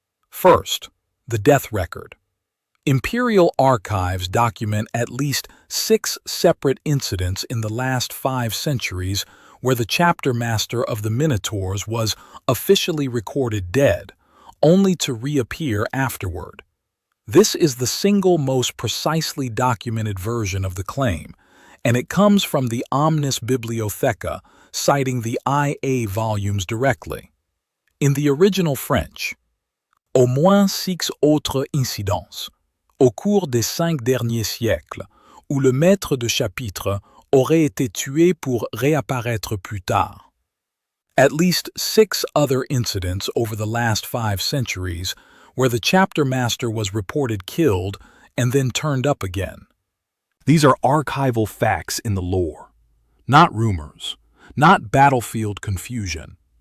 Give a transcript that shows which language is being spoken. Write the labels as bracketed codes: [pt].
[en] First, the death record. Imperial archives document at least 6 separate incidents in the last 5 centuries where the chapter master of the Minotaurs was officially recorded dead, only to reappear afterward. This is the single most precisely documented version of the claim, and it comes from the Omnis Bibliotheca, citing the IA volumes directly. In the original French, [fr] au moins 6 autres incidents, au cours des 5 derniers siècles, où le maître de chapitre aurait été tué pour réapparaître plus tard. [en] At least 6 other incidents over the last 5 centuries where the chapter master was reported killed and then turned up again. These are archival facts in the lore, not rumors, not battlefield confusion.